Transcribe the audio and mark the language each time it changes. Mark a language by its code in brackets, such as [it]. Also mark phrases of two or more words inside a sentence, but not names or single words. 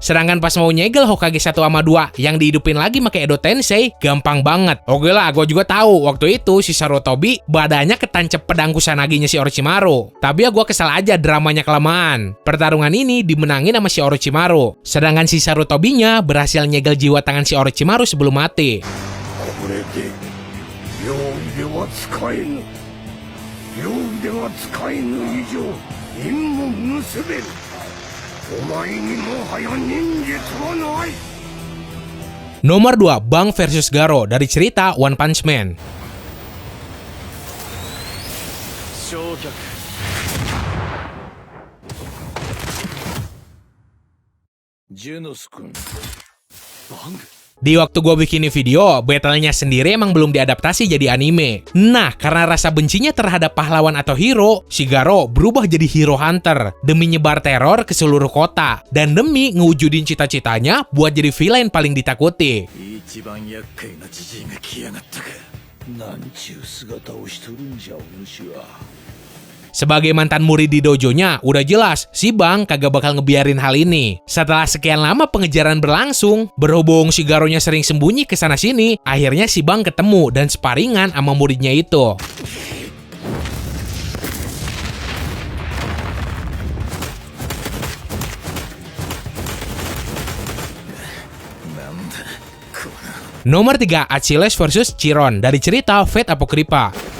[id] Sedangkan pas mau nyegel Hokage 1 sama 2 yang dihidupin lagi pakai Edo Tensei, gampang banget. Oke lah, gue juga tahu waktu itu si Sarutobi badannya ketancep pedang Kusanaginya si Orochimaru. Tapi ya gue kesal aja dramanya kelamaan. Pertarungan ini dimenangin sama si Orochimaru. Sedangkan si Sarutobinya berhasil nyegel jiwa tangan si Orochimaru sebelum mati. [ja] 両腕が使えぬ以上任も結べる。お前にもはや忍術はない。 [id] Nomor 2, Bang versus Garo dari cerita One Punch Man. [ja] 焼却。ジェノス君。バング。 [id] Di waktu gue bikin ini video, battle-nya sendiri emang belum diadaptasi jadi anime. Nah, karena rasa bencinya terhadap pahlawan atau hero, si Garo berubah jadi hero hunter demi nyebar teror ke seluruh kota dan demi ngewujudin cita-citanya buat jadi villain paling ditakuti. [ja] 一番厄介なジジイが来やがったか。なんちゅう姿をしとるんじゃお主は。 [id] Sebagai mantan murid di dojonya, udah jelas si Bang kagak bakal ngebiarin hal ini. Setelah sekian lama pengejaran berlangsung, berhubung si Garonya sering sembunyi ke sana-sini, akhirnya si Bang ketemu dan sparingan sama muridnya itu. Nomor 3, Achilles versus Chiron dari cerita Fate Apocrypha.